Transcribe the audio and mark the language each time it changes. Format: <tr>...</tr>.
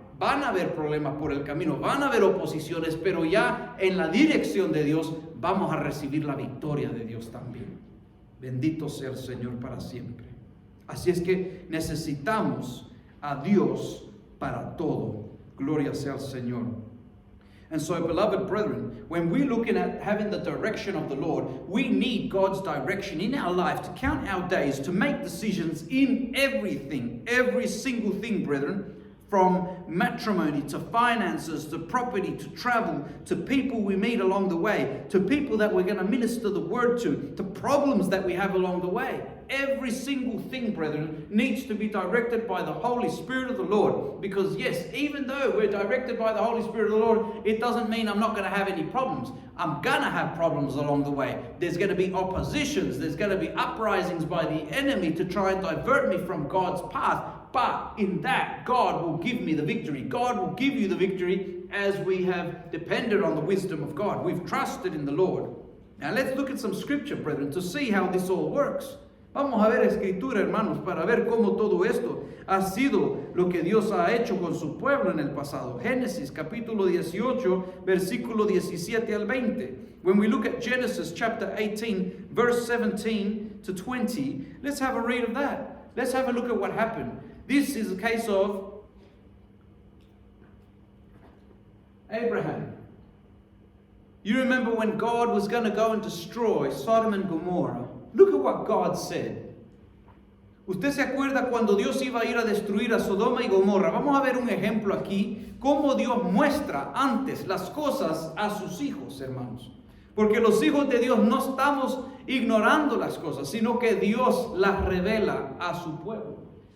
<es>Van a haber problemas por el camino, van a haber oposiciones, pero ya en la dirección de Dios vamos a recibir la victoria de Dios también. Bendito sea el Señor para siempre. Así es que necesitamos a Dios para todo. Gloria sea al Señor.</es> <en>And so, beloved brethren, when we're looking at having the direction of the Lord, we need God's direction in our life to count our days, to make decisions in everything, every single thing, brethren. From matrimony to finances to property to travel to people we meet along the way, to people that we're going to minister the word to problems that we have along the way. Every single thing, brethren, needs to be directed by the Holy Spirit of the Lord. Because yes, even though we're directed by the Holy Spirit of the Lord, it doesn't mean I'm not going to have any problems. I'm going to have problems along the way. There's going to be oppositions. There's going to be uprisings by the enemy to try and divert me from God's path. But in that, God will give me the victory. God will give you the victory as we have depended on the wisdom of God. We've trusted in the Lord. Now let's look at some scripture, brethren, to see how this all works.</en> <es>Vamos a ver escritura, hermanos, para ver cómo todo esto ha sido lo que Dios ha hecho con su pueblo en el pasado. Génesis capítulo 18, versículo 17 al 20.</es> <en>When we look at Genesis chapter 18, verse 17 to 20, let's have a read of that. Let's have a look at what happened. This is a case of Abraham. You remember when God was going to go and destroy Sodom and Gomorrah? Look at what God said.</en> <es>¿Usted se acuerda cuando Dios iba a ir a destruir a Sodoma y Gomorra? Vamos a ver un ejemplo aquí, cómo Dios muestra antes las cosas a sus hijos, hermanos. Porque los hijos de Dios no estamos ignorando las cosas, sino que Dios las revela a su pueblo.</es>